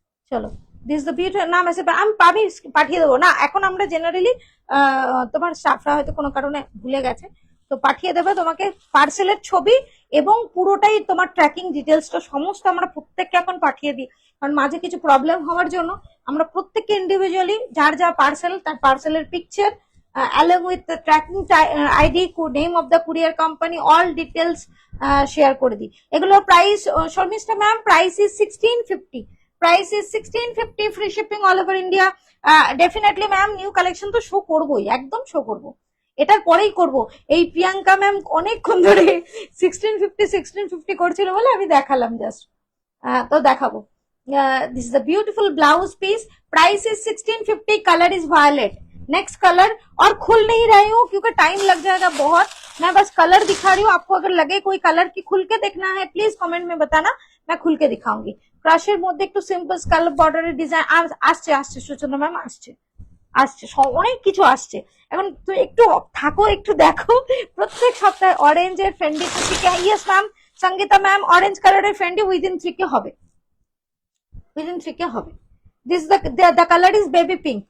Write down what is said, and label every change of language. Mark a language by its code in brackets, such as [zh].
[bn] চলো this the beautiful নাম আছে, আমি পাঠিয়ে দেবো না, এখন আমরা জেনারেলি তোমার স্টাফরা হয়তো কোনো কারণে ভুলে গেছে, তো পাঠিয়ে দেবে তোমাকে পার্সেলের ছবি এবং পুরোটাই তোমার ট্র্যাকিং ডিটেলসটা সমস্ত আমরা প্রত্যেককে এখন পাঠিয়ে দিই, কারণ মাঝে কিছু প্রবলেম হওয়ার জন্য আমরা প্রত্যেককে ইন্ডিভিজুয়ালি যার যা পার্সেল তার পার্সেলের picture [en] along with the tracking ID, name of the courier company, all details [bn] share করে দিই। এগুলোর price Sharmistha ma'am, price is 1650, [en] Price is 1650, free shipping all over India. [bn] Definitely ma'am new collection তো show করবোই, একদম show করবো, এটার পরেই করব। এই প্রিয়াঙ্কা ম্যাম অনেকক্ষণ ধরে 1650 করছিল বলে আমি দেখালাম জাস্ট, তো দেখাবো। [en] This is a beautiful blouse piece, price is 1650, colour is violet. [hi] Next colour, और खुल नहीं रही हूँ क्योंकि टाइम लग जाएगा बहुत, मैं बस कलर दिखा रही हूँ आपको। अगर लगे कोई कलर की खुल के देखना है प्लीज कमेंट में बताना, मैं खुल के दिखाऊंगी। [bn] ক্রাশের মধ্যে একটু সিম্পল স্কাল বর্ডারের ডিজাইন আসছে, আসছে সুচন্দ্রা ম্যাম, আসছে আসছে অনেক কিছু আসছে। এখন তুমি একটু থাকো, একটু দেখো। প্রত্যেক সপ্তাহে অরেঞ্জের ফেন্ডি থেকে, yes ma'am Sangeeta ma'am, orange কালারের ফেন্ডি উইদিন 3 কে হবে, within 3K হবে। [en] This is the color is baby pink.